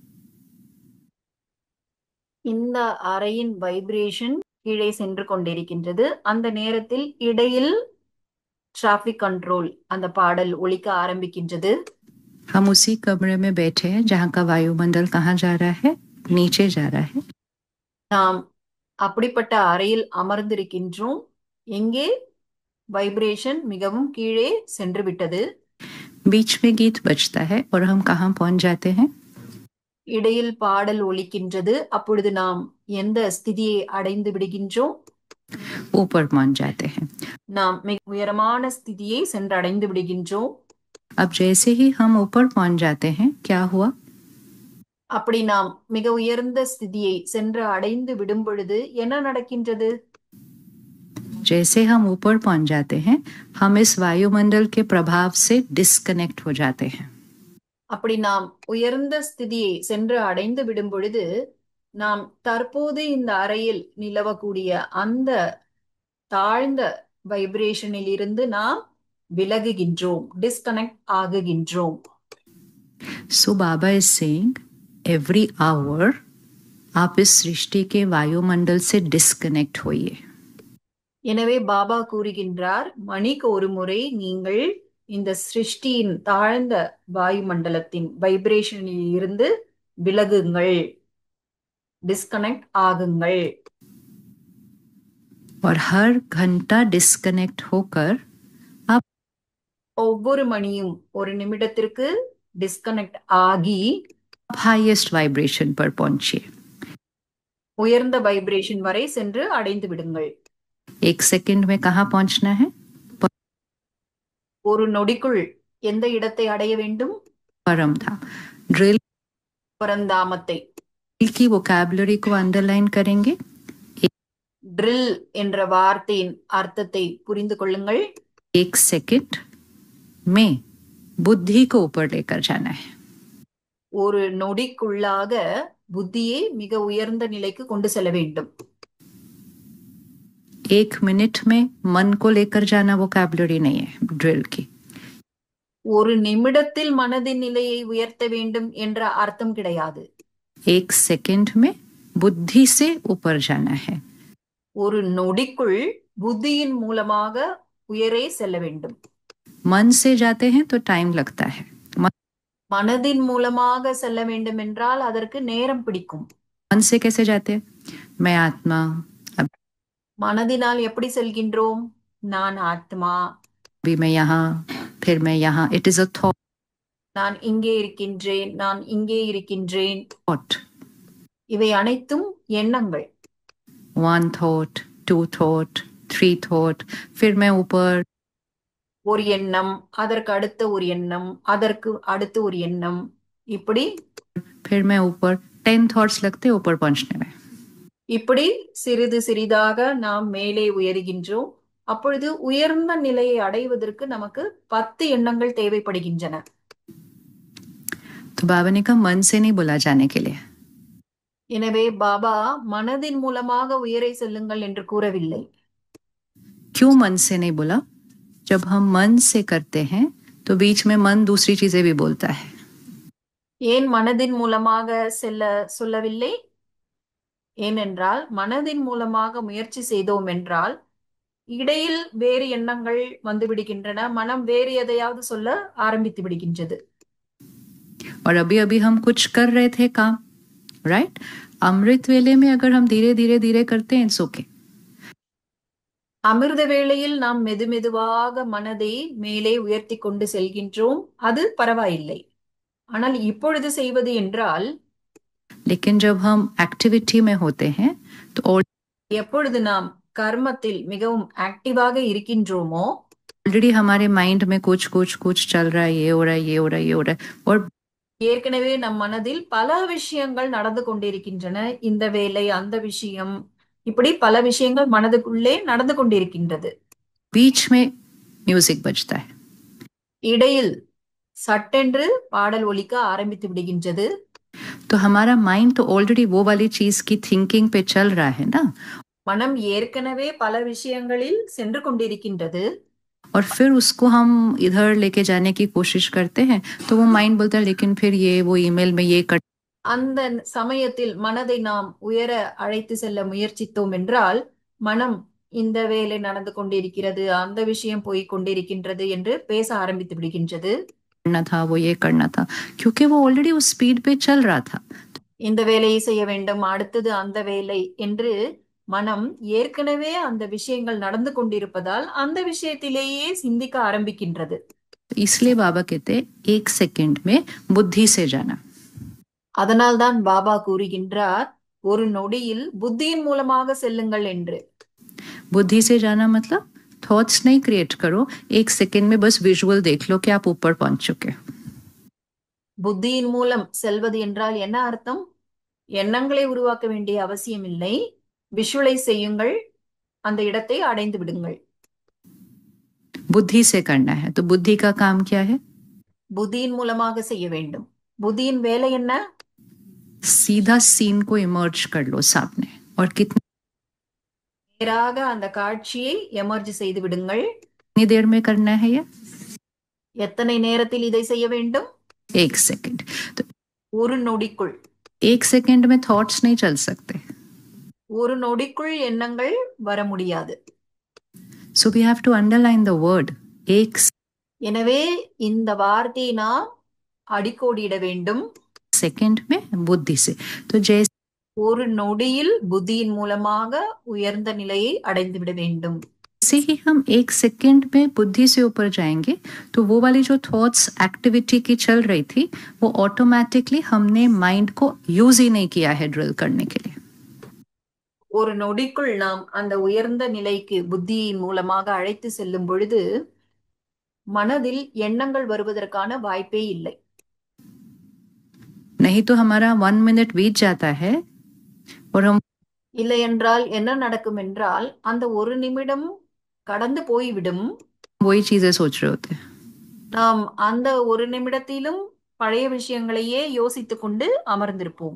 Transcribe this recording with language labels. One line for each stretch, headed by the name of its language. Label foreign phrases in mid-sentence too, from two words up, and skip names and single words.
Tamil: இந்த அறையின் வைப்ரேஷன் கீழே சென்று கொண்டிருக்கின்றது. அந்த நேரத்தில் இடையில்
English: traffic control
Tamil: அந்த பாடல் ஒலிக்க ஆரம்பிக்கின்றது.
Hindi: हम उसी कमरे में बैठे हैं जहाँ का वायुमंडल कहाँ जा रहा है? नीचे जा रहा है।
Tamil: நாம் அப்படிப்பட்ட அறையில் அமர்ந்திருக்கின்றோம். எங்கே வைப்ரேஷன் மிகவும் கீழே சென்று விட்டது.
Hindi: बीच में गीत बजता है और हम कहाँ पहुंच जाते हैं?
Tamil: இடையில் பாடல் ஒலிக்கின்றது. அப்பொழுது நாம் எந்த ஸ்திதியை அடைந்து விடுகின்றோம்?
Hindi: ऊपर पहुंच जाते हैं।
Tamil: நாம் மிக உயரமான ஸ்திதியை சென்றடைந்து விடுகின்றோம்.
Hindi: अब जैसे ही हम ऊपर पहुंच जाते हैं, क्या हुआ?
Tamil: அப்படி நாம் மிக உயர்ந்த ஸ்திதியை சென்று அடைந்து விடும் பொழுது என்ன நடக்கின்றது?
Hindi: जैसे हम ऊपर पहुंच जाते हैं, हम इस वायुमंडल के प्रभाव से डिस्कनेक्ट हो जाते हैं।
Tamil: அப்படி நாம் உயர்ந்த ஸ்திதியை சென்று அடைந்து விடும் பொழுது நாம் தற்போது இந்த அறையில் நிலவக்கூடிய அந்த தாழ்ந்த வைப்ரேஷனில் இருந்து நாம் விலகுகின்றோம், டிஸ்கனெக்ட் ஆகுகின்றோம்.
English: So Baba is saying, every hour
Hindi: आप इस सृष्टि के वायुमंडल से डिस्कनेक्ट होइए।
Tamil: எனவே பாபா கூறுகின்றார், மணிக்கு ஒரு முறை நீங்கள் இந்த சிருஷ்டியின் தாழ்ந்த வாயுமண்டலத்தின் வைப்ரேஷனில் இருந்து விலகுங்கள், டிஸ்கனெக்ட் ஆகுங்கள்.
Hindi: और हर घंटा डिस्कनेक्ट होकर आप
Tamil: ஒவ்வொரு மணியும் ஒரு நிமிடத்திற்கு டிஸ்கனெக்ட் ஆகி
English: highest vibration
Hindi: पर पहुंचिए।
Tamil: உயர்ந்த வைப்ரேஷன் வரை சென்று அடைந்து விடுங்கள்.
Hindi: 1 सेकंड में कहाँ पहुंचना है?
Tamil: ஒரு நொடிக்குள் எந்த இடத்தை அடைய வேண்டும்?
Hindi: परम धाम। ड्रिल
Tamil: பரந்தாமத்தை.
Hindi: की वोकैबुलरी को अंडरलाइन करेंगे।
Tamil: ட்ரில் என்ற வார்த்தையின் அர்த்தத்தை புரிந்து கொள்ளுங்கள்.
Hindi: 1 सेकंड में बुद्धि को ऊपर लेकर जाना है।
Tamil: ஒரு நொடிக்குள்ளாக புத்தியை மிக உயர்ந்த நிலைக்கு கொண்டு செல்ல வேண்டும்.
Hindi: 1 मिनट में मन को लेकर जाना वोकैबुलरी नहीं है ड्रिल की।
Tamil: ஒரு நிமிடத்தில் மனதின் நிலையை உயர்த்த வேண்டும் என்ற அர்த்தம் கிடையாது.
Hindi: एक सेकंड में बुद्धि से ऊपर जाना है.
Tamil: ஒரு நொடிக்குள் புத்தியின் மூலமாக உயரே செல்ல வேண்டும்.
Hindi: मन से जाते हैं तो टाइम लगता है.
Tamil: மனதின் மூலமாக செல்ல வேண்டும் என்றால் அதற்கு நேரம் பிடிக்கும்.
Hindi: मन से कैसे जाते हैं? मैं आत्मा.
Tamil: மனதினால் எப்படி செல்கின்றோம்? நான் ஆத்மா,
Hindi: अभी मैं यहाँ, फिर मैं यहाँ.
English: It is a thought.
Tamil: நான் இங்கே இருக்கின்றேன், நான் இங்கே இருக்கின்றேன்.
English: Thought.
Tamil: இவை அனைத்தும் எண்ணங்கள்.
English: One thought, two thought, three thought.
Hindi: फिर मैं ऊपर.
Tamil: ஒரு எண்ணம், அதற்கு அடுத்த ஒரு எண்ணம், அதற்கு அடுத்து ஒரு எண்ணம், இப்படி.
Hindi: फिर मैं ऊपर. 10 thoughts लगते ऊपर पहुंचने में.
Tamil: இப்படி சிறிது சிறிதாக நாம் மேலே உயர்கின்றோம். அப்பொழுது உயர்ந்த நிலையை அடைவதற்கு நமக்கு 10 எண்ணங்கள் தேவைப்படுகின்றன.
Hindi: तो बाबा ने कहा मन से नहीं बोला जाने के लिए.
Tamil: எனவே பாபா மனதின் மூலமாக உயரை செல்லுங்கள் என்று கூறவில்லை.
Hindi: क्यों मन से नहीं बोला? जब हम मन से करते हैं तो बीच में मन दूसरी चीजें भी बोलता है.
Tamil: ஏன் மனதின் மூலமாக செல்ல சொல்லவில்லை? ஏனென்றால் மனதின் மூலமாக முயற்சி செய்தோம் என்றால் இடையில் வேறு எண்ணங்கள் வந்து விடுகின்றன, மனம் வேறு எதையாவது சொல்ல ஆரம்பித்து விடுகின்றது.
Hindi: और अभी अभी हम कुछ कर रहे थे काम, राइट? अमृत वेले में अगर हम धीरे धीरे धीरे करते हैं,
English: it's okay.
Tamil: அமிர்த வேளையில் நாம் மெதுமெதுவாக மனதை மேலே உயர்த்தி கொண்டு செல்கின்றோம், அது பரவாயில்லை. ஆனால் இப்பொழுது செய்வது என்றால்,
Hindi: लेकिन जब हम एक्टिविटी में होते हैं तो
Tamil: எப்பொழுது நாம் கர்மத்தில் மிகவும் ஆக்டிவாக இருக்கின்றோமோ,
Hindi: ऑलरेडी हमारे माइंड में कुछ कुछ कुछ चल रहा है, ये हो रहा है, ये हो रहा है, ये हो रहा है. और
Tamil: ஏற்கனவே நம் மனதில் பல விஷயங்கள் நடந்து கொண்டிருக்கின்றன. இந்த வேலை, அந்த விஷயம், இப்படி பல விஷயங்கள் மனதுக்குள்ளே நடந்து கொண்டிருக்கின்றது.
Hindi: बीच में म्यूजिक बजता है.
Tamil: இடையில் சட்டென்று பாடல் ஒலிக்க ஆரம்பித்து விடுகின்றது.
Hindi: तो हमारा माइंड तो ऑलरेडी वो वाली चीज की थिंकिंग पे चल रहा है ना.
Tamil: மனம் ஏற்கனவே பல விஷயங்களில் சென்று கொண்டிருக்கின்றது.
Hindi: और फिर उसको हम इधर लेके जाने की कोशिश करते हैं तो वो माइंड बोलता है लेकिन फिर ये वो ईमेल में ये कर.
Tamil: அந்த சமயத்தில் மனதை நாம் உயர அழைத்து செல்ல முயற்சித்தோம் என்றால் மனம் இந்த வேலை நடந்து கொண்டிருக்கிறது, அந்த விஷயம் போய் கொண்டிருக்கின்றது என்று பேச ஆரம்பித்து விடுகின்றது.
Hindi: करना था, वो ये करना था, क्योंकि वो ऑलरेडी उस स्पीड पे चल रहा था.
Tamil: இந்த வேலையை செய்ய வேண்டும், அடுத்தது அந்த வேலை என்று மனம் ஏற்கனவே அந்த விஷயங்கள் நடந்து கொண்டிருப்பதால் அந்த விஷயத்திலேயே சிந்திக்க ஆரம்பிக்கின்றது.
Hindi: इसलिए बाबा कहते एक सेकंड में बुद्धि से जाना.
Tamil: அதனால்தான் பாபா கூறுகின்றார், ஒரு நொடியில் புத்தியின் மூலமாக செல்லுங்கள் என்று.
Hindi: बुद्धि से जाना मतलब थॉट्स नहीं क्रिएट करो, एक सेकंड में बस विजुअल देख लो कि आप ऊपर पहुंच चुके.
Tamil: புத்தியின் மூலம் செல்வது என்றால் என்ன அர்த்தம்? எண்ணங்களை உருவாக்க வேண்டிய அவசியம் இல்லை, விஷுவலைஸ் செய்யுங்கள், அந்த இடத்தை அடைந்து விடுங்கள்.
Hindi: बुद्धि से करना है, तो बुद्धि का काम क्या है?
Tamil: புத்தியின் மூலமாக செய்ய வேண்டும். புத்தியின் வேலை என்ன?
Hindi: सीधा सीन को इमर्ज कर लो सामने. और कितनी
Tamil: நேராக அந்த காட்சியை எமர்ஜ் செய்து விடுங்கள்.
Hindi: देर में करना है ये?
Tamil: எத்தனை நேரத்தில் இதை செய்ய வேண்டும்?
Hindi: एक सेकंड. तो
Tamil: ஒரு நொடிக்குள்.
Hindi: एक सेकंड में थॉट्स नहीं चल सकते.
Tamil: ஒரு நொடிக்குள் எண்ணங்கள் வர முடியாது.
English: So we have to underline the word एक.
Tamil: எனவே இந்த வார்த்தையை நாம் அடிக்கோடிட வேண்டும்.
Hindi: सेकंड में बुद्धि से. तो जैसे
Tamil: ஒரு நொடியில் புத்தியின் மூலமாக உயர்ந்த நிலையை அடைந்து விட வேண்டும்.
Hindi: जैसे ही हम एक सेकंड में बुद्धि से ऊपर जाएंगे तो वो वाली जो थॉट्स एक्टिविटी की चल रही थी वो ऑटोमेटिकली हमने माइंड को यूज ही नहीं किया है ड्रिल करने के लिए.
Tamil: ஒரு நொடிக்குள் நாம் அந்த உயர்ந்த நிலைக்கு புத்தியின் மூலமாக அழைத்து செல்லும் பொழுது மனதில் எண்ணங்கள் வருவதற்கான வாய்ப்பே இல்லை.
Hindi: नहीं तो हमारा 1 मिनट बीत जाता है और हम
Tamil: இல்லை என்றால் என்ன நடக்கும் என்றால் அந்த ஒரு நிமிடம் கடந்து போய்விடும்.
Hindi: वही चीजें सोच रहे होते हैं.
Tamil: நாம் அந்த ஒரு நிமிடத்திலும் பழைய விஷயங்களையே யோசித்துக் கொண்டு அமர்ந்திருப்போம்.